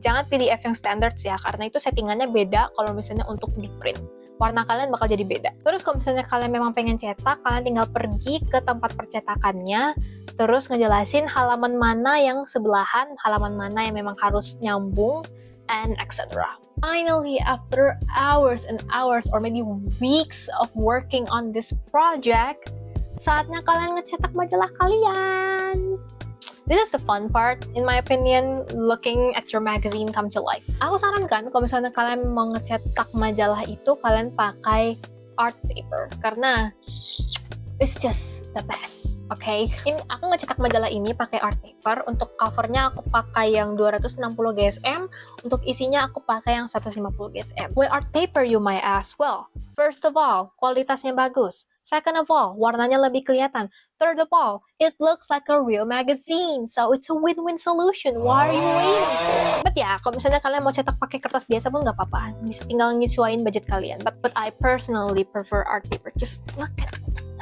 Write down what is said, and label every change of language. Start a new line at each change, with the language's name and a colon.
Indonesian: Jangan PDF yang standard ya, karena itu settingannya beda kalau misalnya untuk di print. Warna kalian bakal jadi beda. Terus kalau misalnya kalian memang pengen cetak, kalian tinggal pergi ke tempat percetakannya, terus ngejelasin halaman mana yang sebelahan, halaman mana yang memang harus nyambung, and etc.
English: Finally, after hours and hours or maybe weeks of working on this project,
Indonesian: saatnya kalian ngecetak majalah kalian.
English: This is the fun part, in my opinion, looking at your magazine come to life.
Indonesian: Aku sarankan kalau misalnya kalian mau ngecetak majalah itu, kalian pakai art paper, karena
English: it's just the best, okay?
Indonesian: Ini aku ngecetak majalah ini pakai art paper. Untuk covernya aku pakai yang 260 GSM, untuk isinya aku pakai yang 150 GSM.
English: Why art paper, you might ask? Well, first of all,
Indonesian: kualitasnya bagus.
English: Second of all,
Indonesian: warnanya lebih kelihatan.
English: Third of all, it looks like a real magazine, so it's a win-win solution. Why are you waiting for?
Indonesian: But ya, kalau misalnya kalian mau cetak pakai kertas biasa pun nggak apa-apa. Bisa tinggal nyesuaiin budget kalian.
English: But I personally prefer art paper. Just look at it.